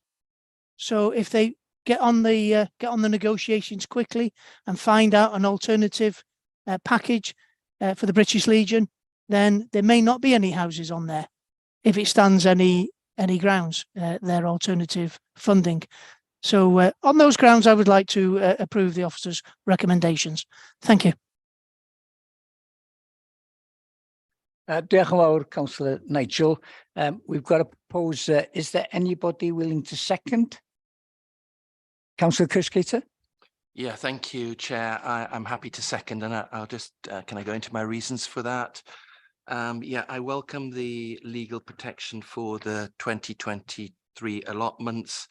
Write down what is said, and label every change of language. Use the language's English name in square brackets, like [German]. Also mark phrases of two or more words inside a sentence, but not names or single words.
[English] So if they get on the negotiations quickly and find out an alternative package for the British Legion, then there may not be any houses on there if it stands any grounds, their alternative funding. So on those grounds, I would like to approve the officer's recommendations. Thank you. [Welsh] Diolch yn fawr, [English] Councillor Nigel. We've got a proposer. Is there anybody willing to second? Councillor Kirschgater? Yeah, thank you, Chair. I'm happy to second, and I'll just, can I go into my reasons for that? Yeah, I welcome the legal protection for the 2023 allotments.